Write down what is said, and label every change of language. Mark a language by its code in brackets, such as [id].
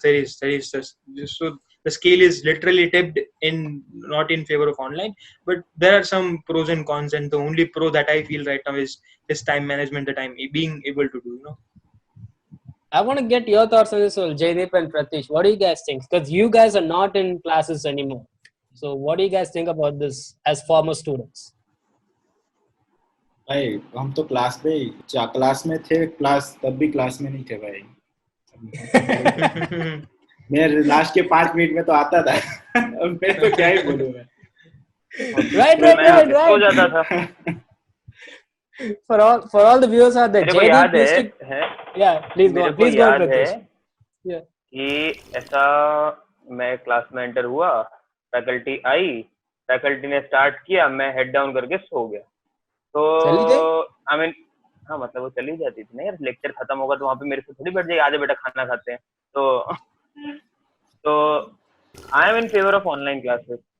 [en] There is this, so the scale is literally tipped in not in favor of online, but there are some pros and cons, and the only pro that I feel right now is this time management that I'm being able to do. I want to get your thoughts on this, Jaydeep and Pratish. What do you guys think? Because you guys are not in classes anymore. So what do you guys think about this as former students? [hi] भाई हम तो class में थे, class तब भी class में नहीं थे भाई. मैं लास्ट के 5 मिनट में तो आता था. अब मैं तो क्या ही बोलूं मैं. [en] Right. [hi] हो जाता था. [en] For all the viewers out there, [hi] मेरे को याद है. [en] Yeah, please go on, Pratish. Yeah. [hi] कि ऐसा मैं क्लास में एंटर हुआ, फैकल्टी आई, फैकल्टी ने स्टार्ट किया, मैं हेड डाउन करके सो गया. तो आई मीन हाँ, मतलब वो चली जाती थी ना यार. लेक्चर खत्म होगा तो वहाँ पे मेरे से थोड़ी बैठ जाएगी, आधे बेटा खाना खाते हैं. तो [en] I am in favour of online classes.